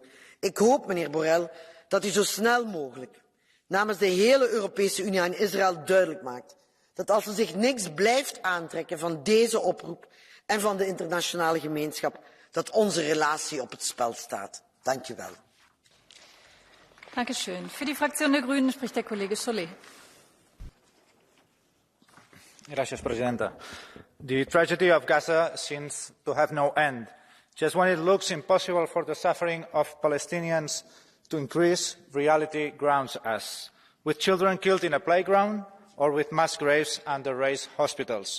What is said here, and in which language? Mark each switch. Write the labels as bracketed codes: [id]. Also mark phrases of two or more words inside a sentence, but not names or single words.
[nl] Ik hoop, meneer Borrell, dat u zo snel mogelijk namens de hele Europese Unie aan Israël duidelijk maakt dat als ze zich niks blijft aantrekken van deze oproep en van de internationale gemeenschap, dat onze relatie op het spel staat. Dank u wel. [de] Dankeschön. Für die Fraktion der Grünen spricht der Kollege Solé. [es] Gracias, Presidenta. [en] The tragedy of Gaza seems to have no end. Just when it looks impossible for the suffering of Palestinians to increase, reality grounds us, with children killed in a playground or with mass graves under raised hospitals.